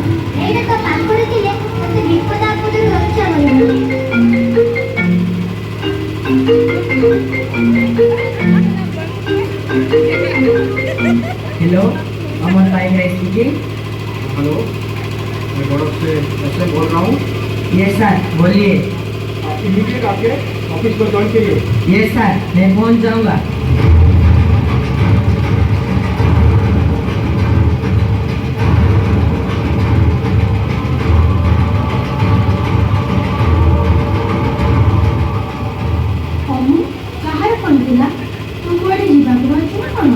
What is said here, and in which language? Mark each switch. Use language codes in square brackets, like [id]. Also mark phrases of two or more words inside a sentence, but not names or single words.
[or] ଏଇଟା ତୋ ପାଖରେ ଥିଲେ ତତେ ବିପଦ ଆପଦରୁ ରକ୍ଷା କରିବ। [hi] हेलो, अमर भाई है स्पीकिंग। हेलो, मैं गौरव से एसएम बोल रहा हूँ। [en] yes sir, [hi] बोलिए। आप इमीडिएट आके ऑफिस पर ज्वाइन करिए। [en] yes sir, [hi] मैं पहुंच जाऊंगा। [or] ଅମୁ, କାହାର ଫୋନ୍ ଥିଲା? ତୁ କୁଆଡ଼େ ଯିବାକୁ ବାହାରିଛୁ ନା କ'ଣ?